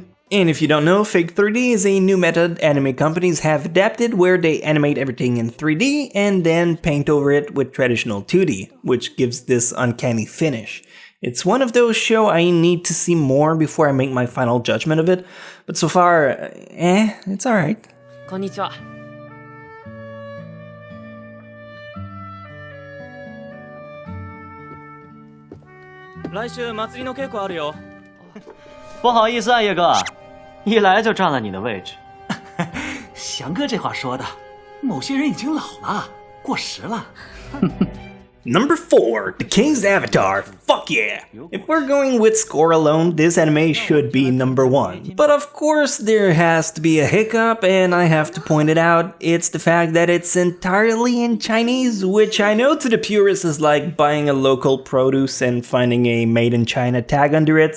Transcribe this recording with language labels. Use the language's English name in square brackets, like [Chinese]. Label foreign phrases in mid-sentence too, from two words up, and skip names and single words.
[English] And if you don't know, fake 3D is a new method anime companies have adapted where they animate everything in 3D and then paint over it with traditional 2D, which gives this uncanny finish. It's one of those shows I need to see more before I make my final judgment of it, but so far, it's alright. [Japanese] こんにちは。来週祭りの稽古あるよ。 [Chinese] 不好意思啊，叶哥，一来就占了你的位置。翔哥这话说的，某些人已经老了，过时了。 [English] Number 4, The King's Avatar. Fuck yeah! If we're going with score alone, this anime should be number 1. But of course, there has to be a hiccup, and I have to point it out. It's the fact that it's entirely in Chinese, which I know to the purists is like buying a local produce and finding a made in China tag under it.